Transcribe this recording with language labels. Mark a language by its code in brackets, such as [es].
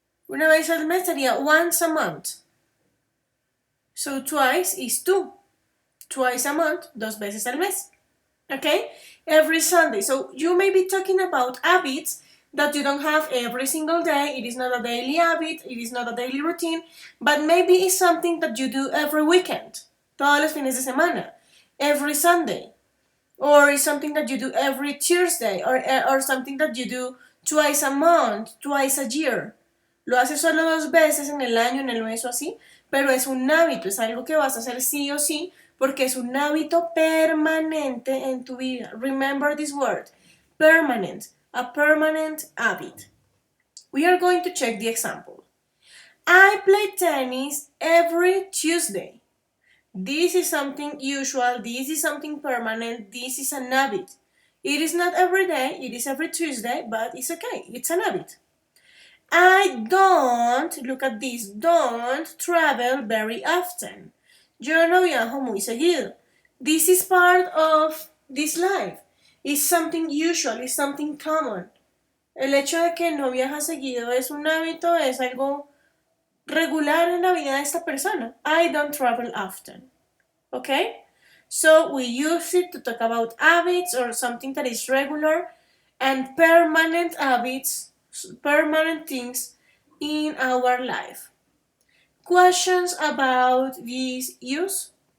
[es] Una vez al mes sería [en] once a month. So twice is two. Twice a month, [es] dos veces al mes. [en] Okay? Every Sunday. So you may be talking about habits that you don't have every single day. It is not a daily habit. It is not a daily routine. But maybe it's something that you do every weekend. [es] Todos los fines de semana. [en] Every Sunday. Or it's something that you do every Tuesday. Or something that you do twice a month, twice a year. [es] Lo haces solo dos veces en el año, en el mes o así. Pero es un hábito. Es algo que vas a hacer sí o sí. Porque es un hábito permanente en tu vida. [en] Remember this word. Permanent. A permanent habit. We are going to check the example. I play tennis every Tuesday. This is something usual. This is something permanent. This is an habit. It is not every day. It is every Tuesday, but it's okay. It's an habit. I don't, look at this, don't travel very often. [es] Yo no viajo muy seguido. [en] This is part of this life. It's something usual, it's something common. [es] El hecho de que no viaja seguido es un hábito, es algo regular en la vida de esta persona. [en] I don't travel often. Okay? So we use it to talk about habits or something that is regular and permanent habits, permanent things in our life. Questions about this use?